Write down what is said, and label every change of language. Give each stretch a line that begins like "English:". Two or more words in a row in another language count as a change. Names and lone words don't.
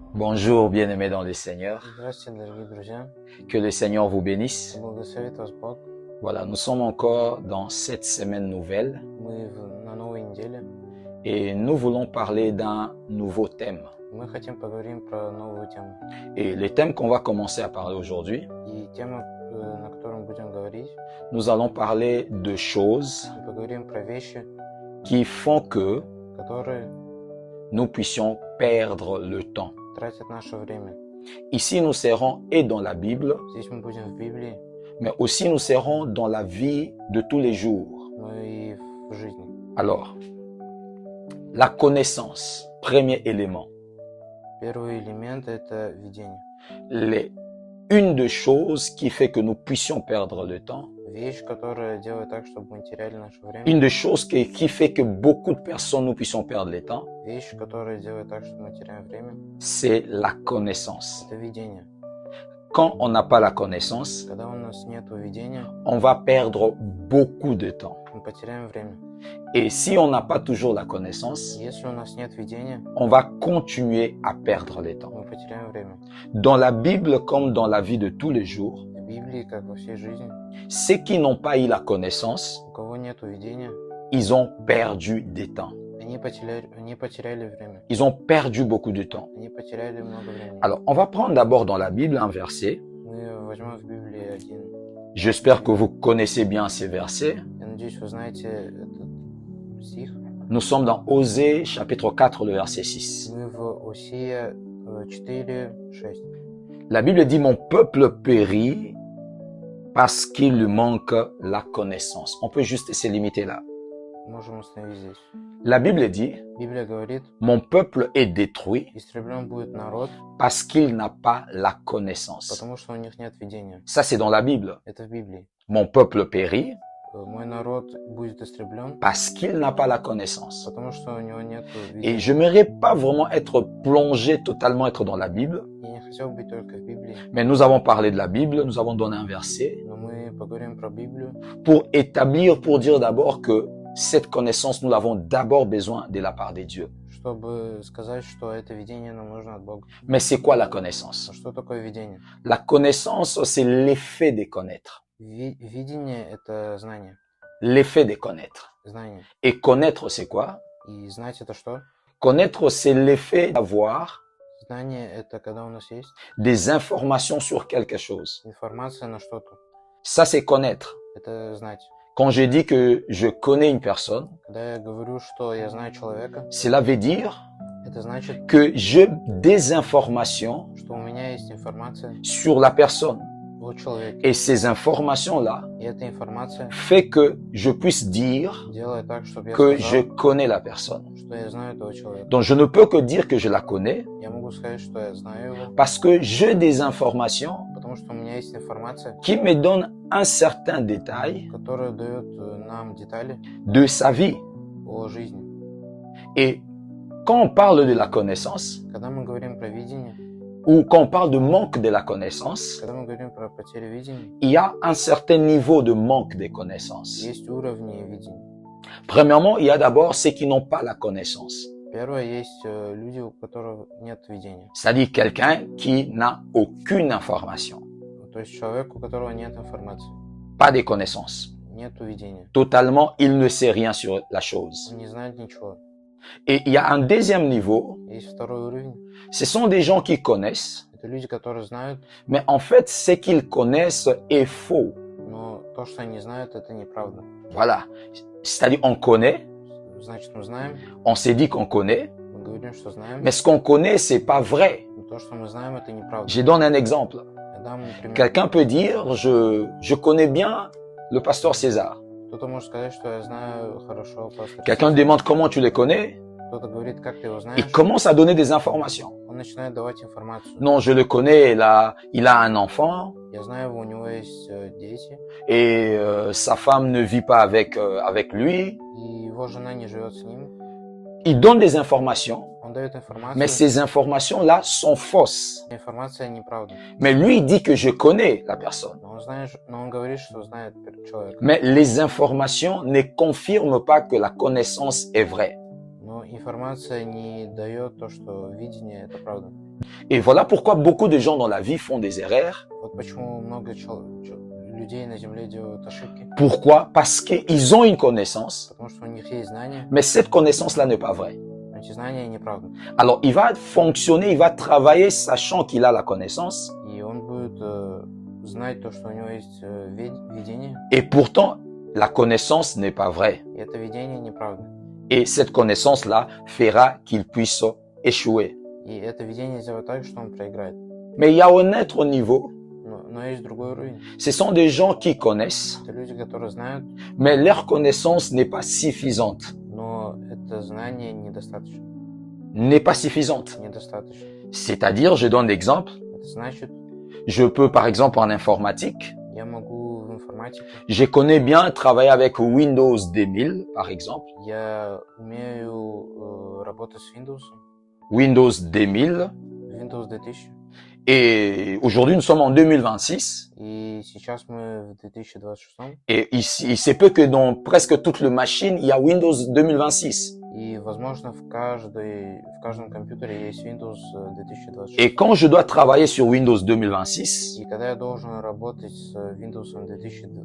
French: Bonjour, bien-aimés dans le Seigneur.
Russian: Здравствуйте, дорогие друзья.
French: Que le Seigneur vous bénisse.
Russian: Благословит вас Бог.
French: Voilà, nous sommes encore dans cette semaine nouvelle
Russian: Мы на новой неделе.
French: et nous voulons parler d'un nouveau thème.
Russian: Мы хотим поговорить про новую тему.
French: Et le thème qu'on va commencer à parler aujourd'hui,
Russian: И тема, на которой мы будем говорить,
French: nous allons parler de choses
Russian: мы поговорим про вещи,
French: qui font que
Russian: которые
French: nous puissions perdre le temps.
Russian: тратят наше время.
French: Ici, nous serons et dans la Bible,
Russian: Здесь мы будем в Библии,
French: mais aussi nous serons dans la vie de tous les jours.
Russian: но и в жизни.
French: Alors, la connaissance, premier élément.
Russian: Первый элемент – это видение.
French: Une des choses qui fait que nous puissions perdre le temps,
Russian: Вещь, которая делает так, чтобы мы теряли наше время.
French: une des choses qui fait que beaucoup de personnes nous puissions perdre le temps,
Russian: Вещь, которая делает так, что мы теряем время,
French: c'est la connaissance.
Russian: это видение.
French: Quand on n'a pas la connaissance,
Russian: Когда у нас нет видения,
French: on va perdre beaucoup de temps.
Russian: мы потеряем время.
French: Et si on n'a pas toujours la connaissance,
Russian: Если у нас нет видения,
French: on va continuer à perdre le temps.
Russian: мы потеряем время.
French: Dans la Bible comme dans la vie de tous les jours,
Russian: В Библии, как во всей жизни,
French: ceux qui n'ont pas eu la connaissance,
Russian: у кого нет видения,
French: ils ont perdu du temps.
Russian: они потеряли время.
French: Ils ont perdu beaucoup de temps.
Russian: Они потеряли много времени.
French: Alors, on va prendre d'abord dans la Bible un verset.
Russian: Мы возьмем в Библии один.
French: J'espère que vous connaissez bien ces versets.
Russian: Я надеюсь, вы знаете этот стих.
French: Nous sommes dans Osée, chapitre 4, le verset 6.
Russian: Мы в Осия 4:6.
French: La Bible dit « Mon peuple périt parce qu'il lui manque la connaissance ». On peut juste se limiter là.
Russian: Можем остановить здесь.
French: La Bible dit
Russian: Библия говорит,
French: « Mon peuple est détruit
Russian: истреблен будет народ,
French: parce qu'il n'a pas la connaissance
Russian: потому что у них нет видения. ».
French: Ça, c'est dans la Bible.
Russian: Это в Библии.
French: Mon peuple périt
Russian: Мой народ будет истреблен,
French: parce qu'il n'a pas la connaissance.
Russian: потому что у него нет
French: Et
Russian: видения.
French: je n'aimerais pas vraiment être plongé, totalement être dans la Bible.
Russian: Я не хотел быть только в Библии,
French: Mais nous avons parlé de la Bible, nous avons donné un verset
Russian: но мы поговорим про Библию,
French: pour dire d'abord que cette connaissance, nous l'avons d'abord besoin de la part de Dieu.
Russian: чтобы сказать, что это видение нам нужно от Бога.
French: Mais c'est quoi la connaissance?
Russian: А что такое видение?
French: La connaissance, c'est l'effet de connaître.
Russian: Видение – это знание.
French: L'effet de connaître.
Russian: Знание.
French: Et connaître, c'est quoi?
Russian: И знать – это что?
French: Connaître, c'est l'effet d'avoir
Russian: Знание – это когда у нас есть
French: des informations sur quelque chose.
Russian: информация на что-то.
French: Ça, c'est connaître.
Russian: Это знать.
French: Quand je dis que je connais une personne,
Russian: Когда я говорю, что я знаю человека,
French: cela veut dire
Russian: это значит,
French: que j'ai des informations
Russian: что у меня есть информация
French: sur la personne.
Russian: о человеке.
French: Et ces informations-là
Russian: И эта информация
French: fait que je puisse dire
Russian: делает так, чтобы я
French: que je
Russian: сказал,
French: connais la personne.
Russian: что я знаю этого человека.
French: Donc je ne peux que dire que je la connais
Russian: Я могу сказать, что я знаю его,
French: parce que j'ai des informations
Russian: потому что у меня есть информация,
French: qui me donnent un certain détail
Russian: которая дает нам детали
French: de sa vie.
Russian: о жизни.
French: Et quand on parle de la connaissance,
Russian: Когда мы говорим про видение,
French: ou quand on parle de manque de la connaissance,
Russian: когда мы говорим про потерю видения,
French: il y a un certain niveau de manque de connaissance.
Russian: есть уровни видения.
French: Premièrement, il y a d'abord ceux qui n'ont pas la connaissance.
Russian: Первое, есть люди, у которых нет видения.
French: C'est-à-dire quelqu'un qui n'a aucune information,
Russian: То есть человек, у которого нет информации,
French: pas de connaissances.
Russian: нет видения.
French: Totalement, il ne sait rien sur la chose.
Russian: Он не знает ничего.
French: Et il y a un deuxième niveau,
Russian: Есть второй уровень.
French: ce sont des gens qui connaissent,
Russian: Это люди, которые знают,
French: mais en fait, ce qu'ils connaissent est faux.
Russian: но то, что они знают, это неправда.
French: Voilà. C'est-à-dire, on connaît,
Russian: Значит, мы знаем,
French: on s'est dit qu'on connaît,
Russian: мы говорим, что знаем,
French: mais ce qu'on connaît, c'est pas vrai.
Russian: но то, что мы знаем, это неправда.
French: Je donne un exemple.
Russian: Я дам пример.
French: Quelqu'un peut dire, je connais bien le pasteur César.
Russian: Кто-то может сказать, что я знаю хорошо пастора.
French: Quelqu'un demande comment tu les connais.
Russian: Кто-то говорит, как ты его
French: Il
Russian: знаешь.
French: commence à donner des informations.
Russian: Он начинает давать информацию.
French: Non, je le connais, il a un enfant
Russian: Я знаю его, у него есть дети,
French: et sa femme ne vit pas avec lui.
Russian: и его жена не живет с ним.
French: Il donne des informations,
Russian: Он дает информацию,
French: mais ces informations-là sont fausses.
Russian: информация неправда.
French: Mais lui, il dit que je connais la personne.
Russian: Но он говорит, что знает человека.
French: Mais les informations ne confirment pas que la connaissance est vraie.
Russian: Но информация не дает то, что видение это правда.
French: Et voilà pourquoi beaucoup de gens dans la vie font des erreurs.
Russian: Вот почему много людей на Земле делают ошибки.
French: Pourquoi? Parce qu'ils ont une connaissance,
Russian: Потому что у них есть знания,
French: mais cette connaissance-là n'est pas vraie.
Russian: но эти знания неправда.
French: Alors, il va fonctionner, il va travailler sachant qu'il a la connaissance.
Russian: И он будет знать то, что у него есть видение,
French: Et pourtant, la connaissance n'est pas vraie.
Russian: и это видение неправда.
French: Et cette connaissance-là fera qu'il puisse échouer.
Russian: И это видение сделает так, что он проиграет.
French: Mais il y a un autre niveau.
Russian: Но есть другой уровень.
French: Ce sont des gens qui connaissent,
Russian: Это люди, которые знают,
French: mais leur connaissance n'est pas suffisante.
Russian: но это знание недостаточно.
French: N'est pas suffisante.
Russian: Недостаточно.
French: C'est-à-dire, je donne l'exemple,
Russian: Это значит,
French: je peux par exemple en informatique,
Russian: я могу в информатике,
French: je connais bien travailler avec Windows 2000 par exemple,
Russian: я умею работать с Windows,
French: Windows 2000,
Russian: Windows 2000,
French: et aujourd'hui nous sommes en 2026,
Russian: и сейчас мы в 2026,
French: et il se peut que dans presque toutes les machines, il y a Windows 2026.
Russian: и, возможно, в каждом компьютере есть Windows 2026.
French: Et quand je dois travailler sur Windows 2026,
Russian: И когда я должен работать с Windows 2026,